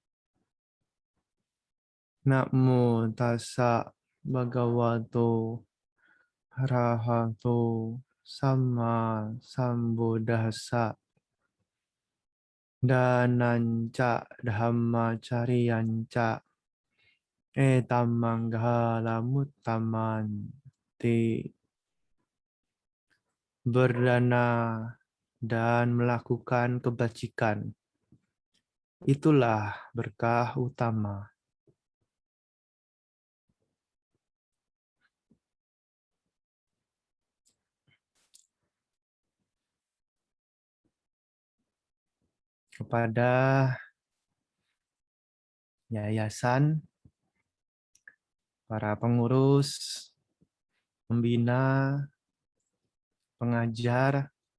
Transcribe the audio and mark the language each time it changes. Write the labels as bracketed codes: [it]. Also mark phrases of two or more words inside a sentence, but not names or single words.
[pi] Namo tassa bhagavato arahato sama sambuddhassa. Dananca Dhammacariyanca Etamanggalamuttamanti. [id] Berdana dan melakukan kebajikan. Itulah berkah utama. Kepada yayasan, para pengurus, pembina, pengajar,